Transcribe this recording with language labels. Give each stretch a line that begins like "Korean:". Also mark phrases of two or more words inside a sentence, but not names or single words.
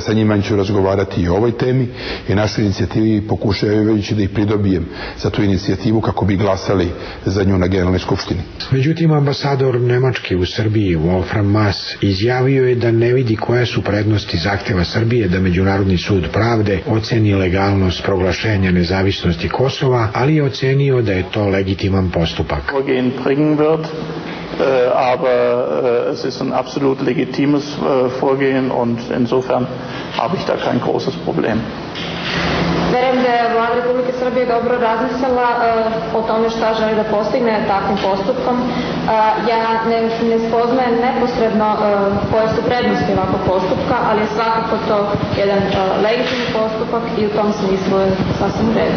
Serbian: Sa njima ću razgovarati i o ovoj temi i našoj inicijativi pokušavajući da ih pridobijem za tu inicijativu kako bi glasali za nju na Generalnoj skupštini. Međutim, ambasador Nemačke u Srbiji, Wolfram Maass, izjavio je da ne vidi koje su prednosti zahteva Srbije da Međunarodni sud pravde oceni legalnost proglašenja nezavisnosti Kosova, ali je ocenio da je to legitiman postupak.
German: Aber es ist ein absolut legitimes Vorgehen und insofern habe ich da kein großes Problem.
Serbian: Verujem da je Vlada Republike Srbije dobro razmislila o tome šta želi da postigne takvim postupkom. Ja ne spoznajem neposredno koje su prednosti ovakvog postupka, ali je svakako to jedan legitimni postupak i u tom smislu je sasvim u redu.